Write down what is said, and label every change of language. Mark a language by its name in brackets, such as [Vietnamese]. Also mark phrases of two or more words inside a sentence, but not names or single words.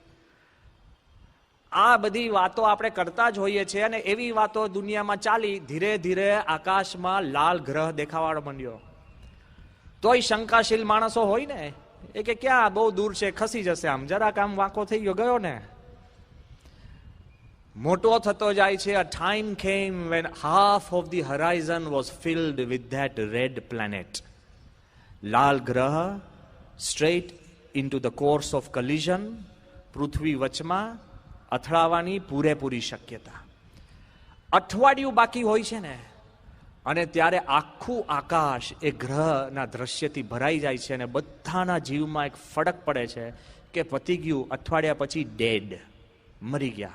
[Gujarati] આ બધી વાતો આપણે કરતા જ હોઈએ છીએ અને એવી વાતો દુનિયામાં ચાલી. ધીરે ધીરે આકાશમાં લાલ ગ્રહ દેખાવા માંડ્યો. તોય શંકાશીલ માણસો હોય ને એ કે ક્યાં બહુ દૂર છે, ખસી જશે, આમ જરાક આમ વાંકો થઈ ગયો ને. મોટો થતો જાય છે. [English] A time came when half of the horizon was filled with that red planet. [Gujarati] લાલ ગ્રહ [English] straight into the course of collision. [Gujarati] પૃથ્વી વચમાં અથડાવાની પૂરેપૂરી શક્યતા. અઠવાડિયું બાકી હોય છે ને અને ત્યારે આખું આકાશ એ ગ્રહના દ્રશ્યથી ભરાઈ જાય છે અને બધાના જીવમાં એક ફરક પડે છે કે પતી ગયું, અઠવાડિયા પછી ડેડ, મરી ગયા.